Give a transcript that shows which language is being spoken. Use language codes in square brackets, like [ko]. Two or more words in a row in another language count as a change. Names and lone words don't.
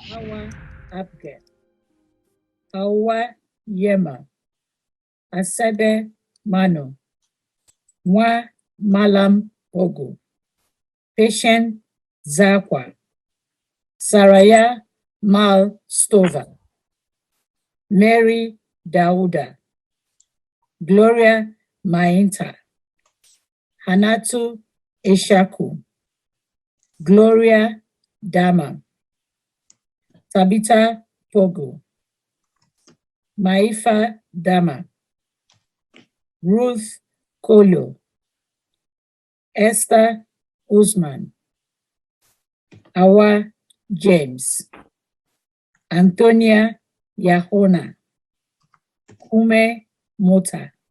[ha] Awa Yema, Asade Mano, Mwa Malam Ogo, Patient Zakwa, Saraya Mal Stova, Mary Dauda, Gloria Mainta, Hanatu Eshaku, Gloria Dama, Tabitha Pogo, Maifa Dama, Ruth Kolo, Esther Usman, Awa James, Antonia Yahona, Kume Mota,